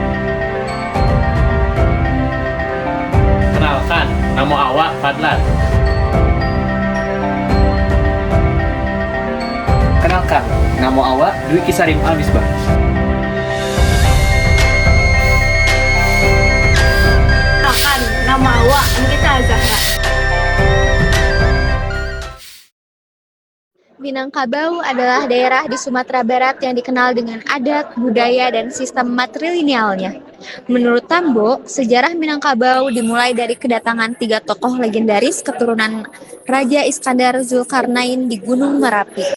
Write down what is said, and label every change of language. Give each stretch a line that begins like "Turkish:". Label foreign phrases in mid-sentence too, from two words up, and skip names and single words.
Indonesian: Kenalkan, nama awak Fadlan. Kenalkan, nama awak Dwi Kisarim Almisbah. Kenalkan, nama awak Nikita Zahra. Minangkabau adalah daerah di Sumatera Barat yang dikenal dengan adat, budaya, dan sistem matrilinealnya. Menurut Tambo, sejarah Minangkabau dimulai dari kedatangan 3 tokoh legendaris keturunan Raja Iskandar Zulkarnain di Gunung Merapi.